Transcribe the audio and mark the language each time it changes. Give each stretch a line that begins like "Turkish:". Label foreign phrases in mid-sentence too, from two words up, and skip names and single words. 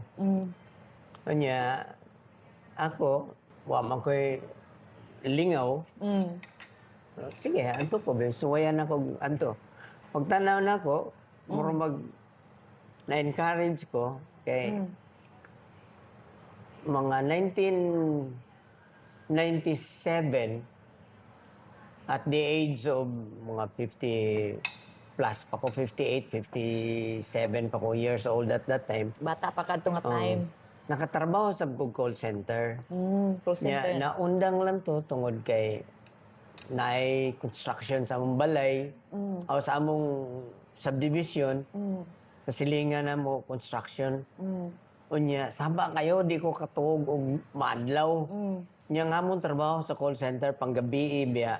Cebuano: Kanya, ako, man ko'y lingaw. Sige, anto ko, suwayan ako, anto. Pagtanaw na ako, na-encourage ko, kay mga 1997,
English: at the age of mga 50 plus
Cebuano: pa ko,
English: 58, 57
Cebuano: pa ko
English: years old at that time.
Cebuano: Bata pa kadto nga time. Nakatrabaho sa
English: call center. Call center.
Cebuano: Naundang lang to tungod kay naay construction sa among balay o sa among subdivision. Sa silingan na mo construction. Unya, saba kayo, di ko katuog og maadlaw. Nya nga mong trabaho sa
English: call center
Cebuano: panggabi biya.